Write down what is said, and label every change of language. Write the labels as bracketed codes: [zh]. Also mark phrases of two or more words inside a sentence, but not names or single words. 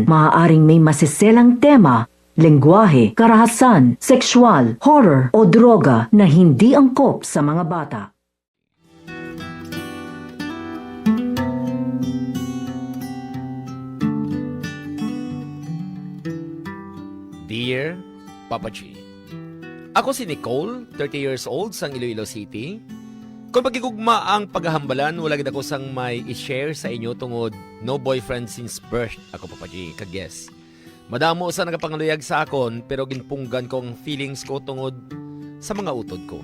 [tl] Maaaring may masiselang tema, lengguwahe, karahasan, sexual, horror o droga na hindi angkop sa mga bata. [en] Dear Papa G, [hil] ako si [en] Nicole, 30 years old, [hil] sa Iloilo City. Kung magigugma ang paghahambalan, wala gid ako sang may i-share sa inyo tungod [en] no boyfriend since birth [hil] ako, Papa G, kag-yes. Madamo sa nagapangaluyag sa akon, pero ginpunggan ko ang feelings ko tungod sa mga utod ko.